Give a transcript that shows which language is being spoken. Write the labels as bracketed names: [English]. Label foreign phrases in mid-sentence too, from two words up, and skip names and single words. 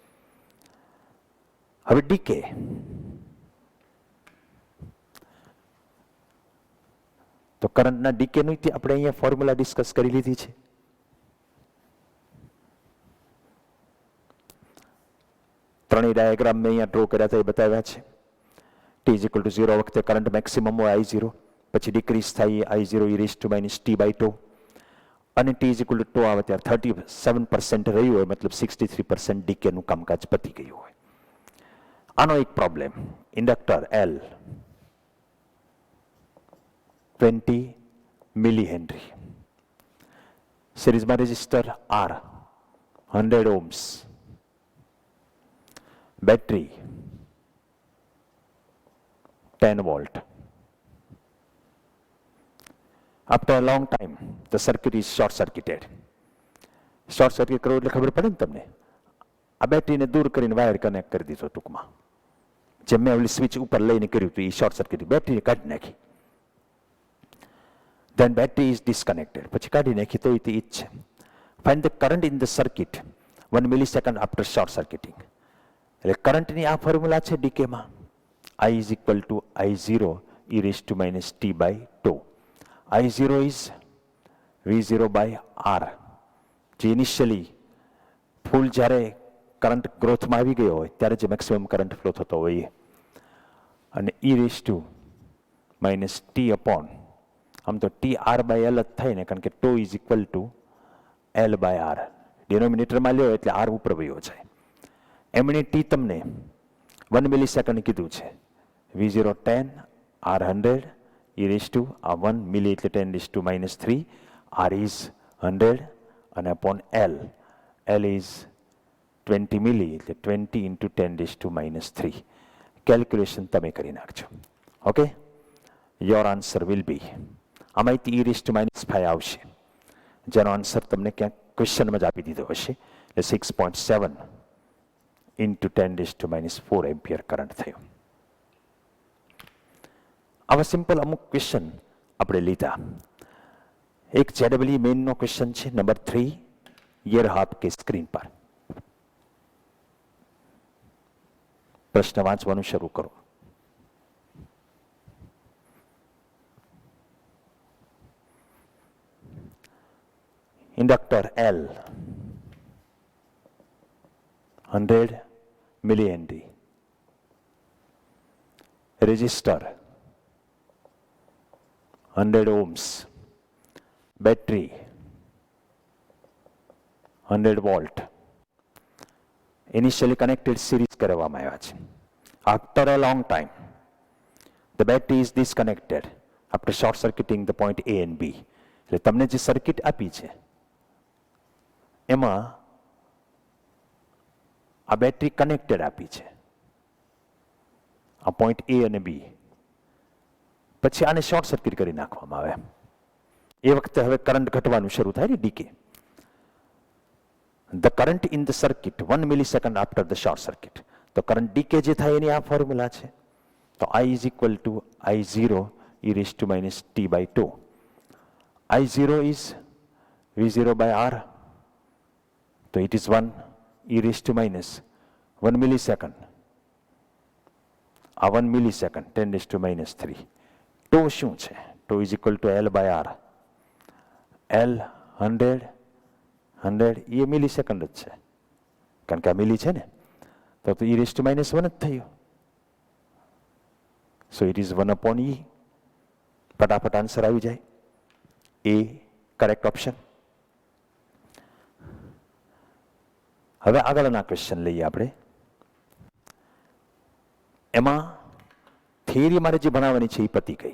[Gujarati] હવે ડીકે, તો કરંટના ડીકેનું આપણે અહીંયા [English] formula discuss [Gujarati] કરી લીધી છે. ત્રણેય ડાયાગ્રામ મેં અહીંયા ડ્રો કર્યા હતા, એ બતાવ્યા છે. [English] T is equal to 0 [Gujarati] વખતે [English] current maximum [Gujarati] હોય I0, પછી ડિક્રીઝ થાય [English] I0 e raised to minus T by 2, [Gujarati] અને [English] T is equal to 2 [Gujarati] આવે ત્યારે 37% રહ્યું હોય, મતલબ 63% ડીકેનું કામકાજ પતી ગયું હોય. આનો એક પ્રોબ્લેમ, ઇન્ડક્ટર L 20 [English] milli henry, [Gujarati] સિરીઝમાં રેઝિસ્ટર R 100 ohms, બેટરી 10 volt. [English] After a long time, the circuit is short-circuited. short circuit [Gujarati] કરવું એટલે ખબર પડે ને તમને. આ બેટરીને દૂર કરીને [English] wire connect [Gujarati] કરી દીધો ટૂંકમાં. જેમ મેં ઓલી સ્વિચ ઉપર લઈને કર્યું હતું એ [English] short circuit, [Gujarati] બેટરીને કાઢી નાખી. [English] Then battery is disconnected. [Gujarati] પછી કાઢી નાખી તો એ જ છે. [English] Find the current in the circuit 1 millisecond after short circuiting. [Gujarati] એટલે કરંટની આ ફોર્મ્યુલા છે ડીકેમાં. [English] I is equal to I0 e raised to minus T by 2. I0 is V0 by R. [Gujarati] જે [English] initially full [Gujarati] જ્યારે કરંટ ગ્રોથમાં આવી ગયો હોય ત્યારે જે [English] maximum current flow [Gujarati] થતો હોય, અને [English] e raised to minus T upon, [Gujarati] આમ તો [English] T R by L [Gujarati] જ થાય ને, કારણ કે [English] tau is equal to L by R. [Gujarati] ડિનોમિનેટરમાં લ્યો એટલે આર ઉપર વયો જાય. એમણે ટી તમને 1 મિલી સેકન્ડ કીધું છે. V0 10, [English] R 100, e raised to [Gujarati] આ 1 મિલી એટલે [English] 10 raised to minus 3, R is 100 અને upon L, L is 20 [Gujarati] મિલી એટલે [English] 20 into 10 raised to minus 3. [Gujarati] કેલ્ક્યુલેશન તમે કરી નાખજો. [English] okay, your answer will be, [Gujarati] આમાંથી [English] e raised to minus 5 [Gujarati] આવશે, જેનો આન્સર તમને ક્યાંક ક્વેશ્ચનમાં જ આપી દીધો હશે. એટલે [English] 6.7 into 10 raised to minus 4 [Gujarati] એમ્પિયર કરંટ થયું. આવા સિમ્પલ અમુક ક્વેશ્ચન આપણે લીધા. એક JEE મેઇનનો ક્વેશ્ચન છે નંબર 3, [Hindi] ये रहा आपके स्क्रीन पर. [Gujarati] પ્રશ્ન વાંચવાનું શરૂ કરો. ઇન્ડક્ટર L 100 મિલીહેનરી, રેઝિસ્ટર 100 ohms, બેટરી 100 [English] volt initially connected series [Gujarati] કરવામાં આવ્યા છે. [English] After a long time, the battery is disconnected after short circuiting the point A and B. [Gujarati] એટલે તમને જે સર્કિટ આપી છે એમાં આ બેટરી કનેક્ટેડ આપી છે, આ પોઈન્ટ A અને B. પછી આને [English] short circuit [Gujarati] કરી નાખવામાં આવે. એ વખતે હવે કરંટ ઘટવાનું શરૂ થાય ને, ડીકે. [English] The current in the circuit 1 millisecond after the short circuit. [Gujarati] તો કરંટ ડીકે જે થાય એની આ ફોર્મ્યુલા છે. [English] તો I is equal to I0 e raised to minus t by 2. I0 is V0 by R. તો it is 1 e raised to minus 1 millisecond. આ 1 millisecond 10 raised to minus 3. [Gujarati] τ શું છે? [English] τ is equal to L by R. [Gujarati] L 100 એ મિલીસેકન્ડ જ છે, કારણ કે આ મિલી છે ને, તો [English] e raised to minus 1 [Gujarati] જ થયું. [English] so it is 1 upon E. [Gujarati] ફટાફટ આન્સર આવી જાય. એ [English] correct option. [Gujarati] હવે આગળના ક્વેશ્ચન લઈએ આપણે. એમાં થિયરી મારે જે બનાવવાની છે એ પતી ગઈ.